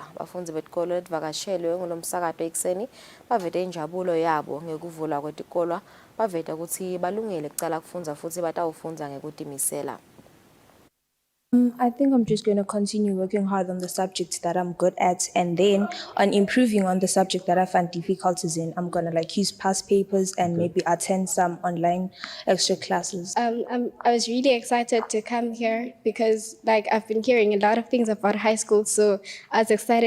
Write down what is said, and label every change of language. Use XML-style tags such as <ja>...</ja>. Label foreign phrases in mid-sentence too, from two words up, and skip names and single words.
<ss>Abafundi betikolo letivakashelwe ngolomsakato ekseni bavete injabulo yabo ngekuvulwa kwetikolo, bavete ukuthi balungele kucala kufundza futhi batawufundza ngekutimisela.</ss> <en>I think I'm just going to continue working hard on the subjects that I'm good at, and then on improving on the subject that I find difficulties in, I'm going to use past papers and maybe attend some online extra classes. I was really excited to come here because I've been hearing a lot of things about high school, so I was excited.</en>